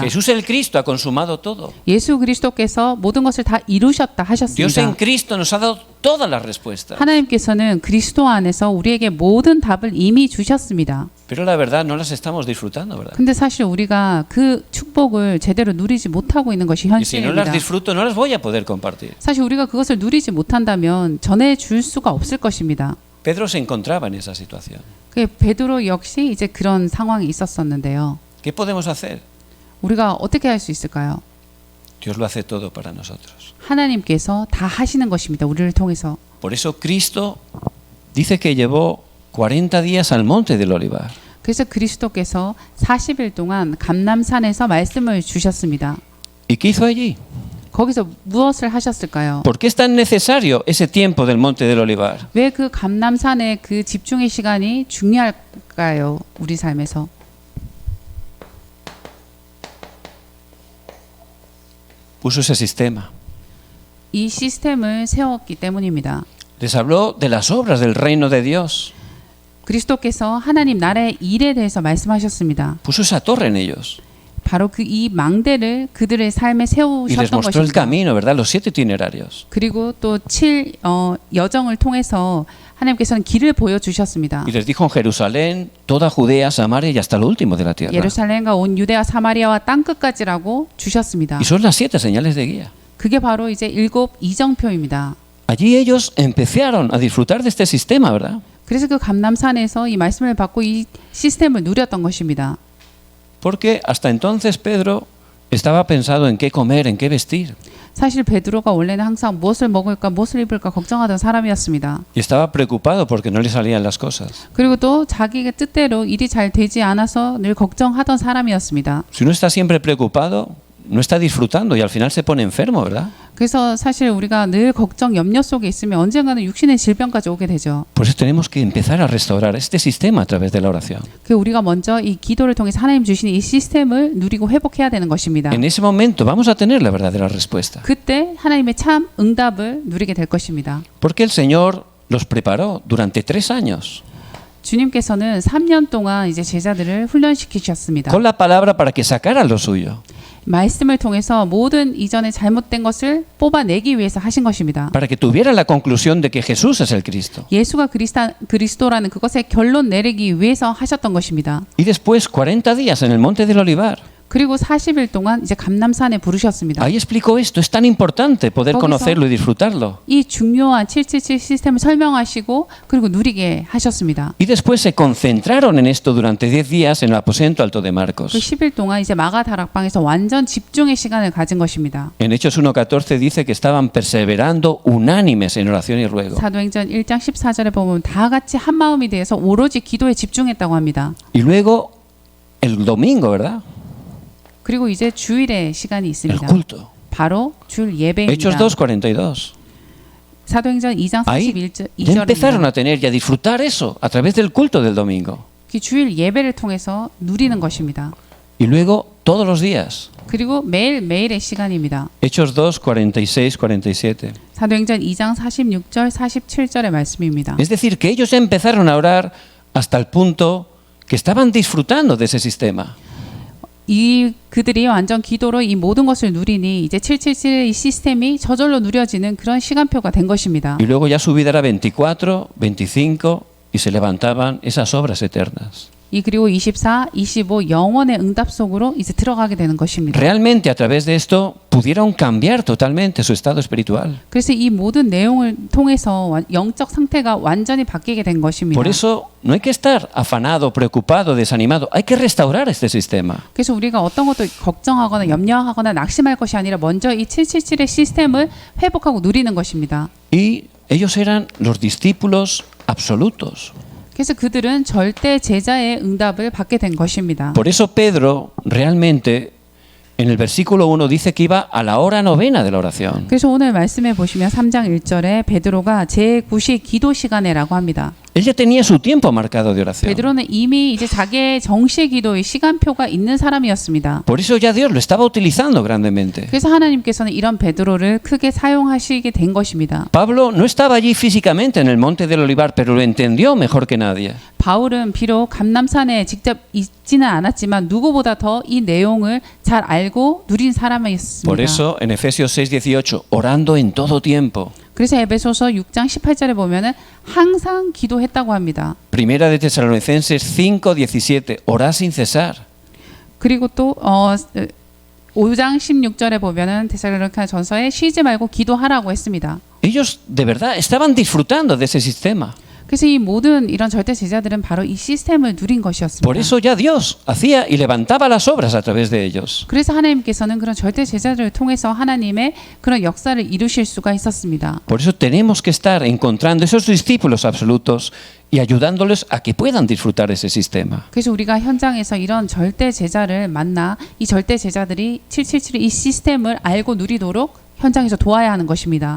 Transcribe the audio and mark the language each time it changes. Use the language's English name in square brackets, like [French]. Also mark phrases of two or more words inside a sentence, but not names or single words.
[Spanish] Jesús el Cristo ha consumado todo. [Korean] 예수 그리스도께서 모든 것을 다 이루셨다 [Spanish] Dios [Korean] 하셨습니다. [Spanish] en Cristo nos ha dado todas las respuestas. [Korean] 하나님께서는 그리스도 안에서 우리에게 모든 답을 이미 주셨습니다. [Spanish] Pero la verdad no las estamos disfrutando, ¿verdad? [Korean] 근데 사실 우리가 그 축복을 제대로 누리지 못하고 있는 것이 [Spanish] Y si no las [Korean] 현실입니다. [Spanish] disfruto, no las voy a poder compartir. [Korean] 사실 우리가 그것을 누리지 못한다면 전해줄 수가 없을 것입니다. [Spanish] Pedro se encontraba en esa situación. [Korean] 그 베드로 역시 이제 그런 상황이 있었었는데요. [Spanish] ¿Qué podemos hacer? [Korean] 우리가 어떻게 할 수 있을까요? [Spanish] Dios lo hace todo para nosotros. [Korean] 하나님께서 다 하시는 것입니다. 우리를 통해서. [Spanish] Por eso Cristo dice que llevó 40 días al monte del Olivar. [Korean] 그래서 그리스도께서 40일 동안 감람산에서 말씀을 주셨습니다. [Spanish] ¿Y qué hizo allí? [Korean] 거기서 무엇을 하셨을까요? [Spanish] ¿Por qué es tan necesario ese tiempo del monte del Olivar? [Korean] 왜 그 감람산의 그 집중의 시간이 중요할까요? 우리 삶에서. [Spanish] Puso ese sistema. [Korean] 이 시스템을 세웠기 때문입니다. [Spanish] Les habló de las obras del reino de Dios. [Korean] 그리스도께서 하나님 나라의 일에 대해서 말씀하셨습니다. [Spanish] Puso esa torre en ellos. [Korean] 바로 그 이 망대를 그들의 삶에 [Spanish] Y les [Korean] 세우셨던 [Spanish] mostró el [Korean] 것입니다. [Spanish] camino, ¿verdad? Los 7 itinerarios. [Korean] 그리고 또 여정을 통해서 하나님께서는 길을 보여주셨습니다. [Spanish] Y les dijo en Jerusalén, toda Judea, Samaria y hasta lo último de la tierra. [Korean] 예루살렘과 온 유대와 사마리아와 땅끝까지라고 주셨습니다. [Spanish] Y son las 7 señales de guía. [Korean] 그게 바로 이제 7 이정표입니다. [Spanish] Allí ellos empezaron a disfrutar de este sistema, ¿verdad? [Korean] 그래서 그 감람산에서 이 말씀을 받고 이 시스템을 누렸던 것입니다. [Spanish] Porque hasta entonces Pedro estaba pensado en qué comer, en qué vestir. [Korean] 사실 베드로가 원래는 항상 무엇을 먹을까, 무엇을 입을까 걱정하던 사람이었습니다. [Spanish] Y estaba preocupado porque no le salían las cosas. [Korean] 그리고 또 자기의 뜻대로 일이 잘 되지 않아서 늘 걱정하던 사람이었습니다. [Spanish] Si uno está siempre preocupado, no está disfrutando y al final se pone enfermo, ¿verdad? [Korean] 그래서 사실 우리가 늘 걱정, 염려 속에 있으면 언젠가는 육신의 질병까지 오게 되죠. [Spanish] Por eso tenemos que empezar a restaurar este sistema a través de la oración. [Korean] 그 우리가 먼저 이 기도를 통해서 하나님 주신 이 시스템을 누리고 회복해야 되는 것입니다. [Spanish] En ese momento vamos a tener la verdadera respuesta. [Korean] 그때 하나님의 참 응답을 누리게 될 것입니다. [Spanish] Porque el Señor los preparó durante 3 años [Korean] 주님께서는 3년 동안 이제 제자들을 훈련시키셨습니다. [Spanish] con la palabra para que sacaran lo suyo. [Korean] 말씀을 통해서 모든 이전에 잘못된 것을 뽑아내기 위해서 하신 것입니다. [Spanish] para que tuvieran la conclusión de que Jesús es el Cristo. [Korean] 예수가 그리스도라는 그것에 결론 내리기 위해서 하셨던 것입니다. [Spanish] Y después 40 días en el monte del Olivar. [Korean] 그리고 40일 동안 이제 감람산에 부르셨습니다. [Spanish] Ahí explicó esto, es tan importante poder [Korean] 거기서 [Spanish] conocerlo y disfrutarlo. [Korean] 이 중요한 777 시스템을 설명하시고 그리고 누리게 하셨습니다. [Spanish] Y después se concentraron en esto durante 10 días en el aposento alto de [Korean] 그 [Spanish] Marcos. [Korean] 10일 동안 이제 마가 다락방에서 완전 집중의 시간을 가진 것입니다. [Spanish] En Hechos 1:14 dice que estaban perseverando unánimes en oración y ruego. [Korean] 사도행전 1장 14절에 보면 다 같이 한 마음이 되어서 오로지 기도에 집중했다고 합니다. [Spanish] Y luego el domingo, ¿verdad? [Korean] 그리고 이제 주일의 시간이 [Spanish] El [Korean] 있습니다. [Spanish] culto. [Korean] 바로 줄 [Spanish] Hechos [Korean] 예배입니다. [Spanish] 2:42. [Korean] 사도행전 2장 [Spanish] Ahí ya empezaron [Korean] 41절입니다. [Spanish] a tener y a disfrutar eso a través del culto del domingo. [Korean] 그 주일 예배를 통해서 누리는 것입니다. [Spanish] Y luego todos los días. [Korean] 그리고 매일매일의 시간입니다. [Spanish] Hechos 2:46, 47. [Korean] 사도행전 2장 46절 47절의 말씀입니다. [Spanish] Es decir, que ellos ya empezaron a orar hasta el punto que estaban disfrutando de ese sistema. [Korean] 그들이 완전 기도로 이 모든 것을 누리니 이제 777의 이 시스템이 저절로 누려지는 그런 시간표가 된 것입니다. [Spanish] Y luego ya su vida era 24, 25 y se levantaban esas obras eternas. [Korean] 그리고 24, 25 영원의 응답 속으로 이제 들어가게 되는 것입니다. [Spanish] Realmente a través de esto pudieron cambiar totalmente su estado espiritual. [Korean] 그래서 이 모든 내용을 통해서 영적 상태가 완전히 바뀌게 된 것입니다. [Spanish] Por eso no hay que estar afanado, preocupado, desanimado. Hay que restaurar este sistema. [Korean] 그래서 우리가 어떤 것도 걱정하거나 염려하거나 낙심할 것이 아니라 먼저 이 777의 시스템을 회복하고 누리는 것입니다. [Spanish] Y ellos eran los discípulos absolutos. [Korean] 그래서 그들은 절대 제자의 응답을 받게 된 것입니다. [Spanish] Por eso Pedro realmente en el versículo 1 dice que iba a la hora novena de la oración. [Korean] 그래서 오늘 말씀에 보시면 3장 1절에 베드로가 제9시 기도 시간에라고 합니다. [Spanish] Él ya tenía su tiempo marcado de oración. [Korean] 베드로는 이미 이제 자기의 정시 기도의 시간표가 있는 사람이었습니다. [Spanish] Por eso ya Dios lo estaba utilizando grandemente. [Korean] 그래서 하나님께서는 이런 베드로를 크게 사용하시게 된 것입니다. [Spanish] Pablo no estaba allí físicamente en el monte del Olivar, pero lo entendió mejor que nadie. [Korean] 바울은 비록 감람산에 직접 있지는 않았지만 누구보다 더 이 내용을 잘 알고 누린 사람이었습니다. [Spanish] Por eso en Efesios 6:18, orando en todo tiempo. [Korean] 그래서 에베소서 6장 18절에 보면은 항상 기도했다고 합니다. [Spanish] Primera de Tesalonicenses 5:17, orad sin cesar. [Korean] 그리고 또 5장 16절에 보면은 데살로니가 전서에 쉬지 말고 기도하라고 했습니다. [Spanish] Ellos de verdad estaban disfrutando de ese sistema. [Korean] 그래서 이 모든 이런 절대 제자들은 바로 이 시스템을 누린 것이었습니다. [Spanish] Por eso ya Dios hacía y levantaba las obras a través de ellos. [Korean] 그래서 하나님께서는 그런 절대 제자들을 통해서 하나님의 그런 역사를 이루실 수가 있었습니다. [Spanish] Por eso tenemos que estar encontrando esos discípulos absolutos y ayudándoles a que puedan disfrutar ese sistema. [Korean] 그래서 우리가 현장에서 이런 절대 제자를 만나 이 절대 제자들이 777의 이 시스템을 알고 누리도록 현장에서 도와야 하는 것입니다.